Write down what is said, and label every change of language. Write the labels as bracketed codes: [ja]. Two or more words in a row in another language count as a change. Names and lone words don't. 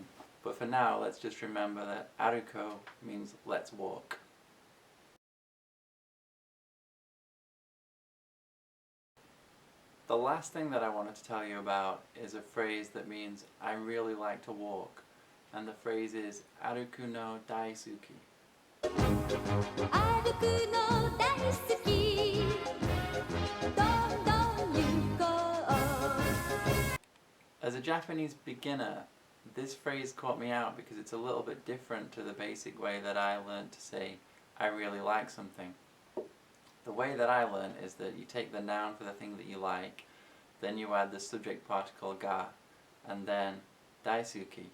[en] But for now, let's just remember that aruko means let's walk. The last thing that I wanted to tell you about is a phrase that means I really like to walk, and the phrase is [ja] 歩くの大好き. 歩くの大好き. どんどん行こう. [en] As a Japanese beginner, this phrase caught me out because it's a little bit different to the basic way that I learned to say I really like something. The way that I learned is that you take the noun for the thing that you like, then you add the subject particle ga, and then daisuki.